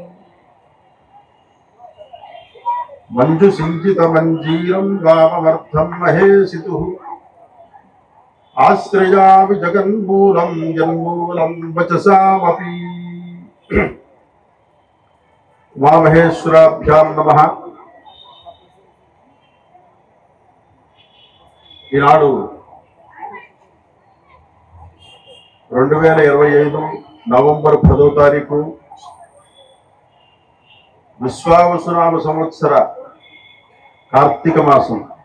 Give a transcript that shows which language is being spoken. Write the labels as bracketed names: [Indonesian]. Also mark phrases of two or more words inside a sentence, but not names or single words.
[Sanskrit] मञ्जुसिञ्चितमञ्जीरं वाममर्थं महेशितुः आश्रयामि जगन्मूलं जन्मूलं वचसामपि। उमामहेश्वराभ्यां नमः। [Telugu] ఈనాడు 2025 నవంబర్ 10వ తారీఖు విశ్వావసునామ సంవత్సర కార్తీక మాసం.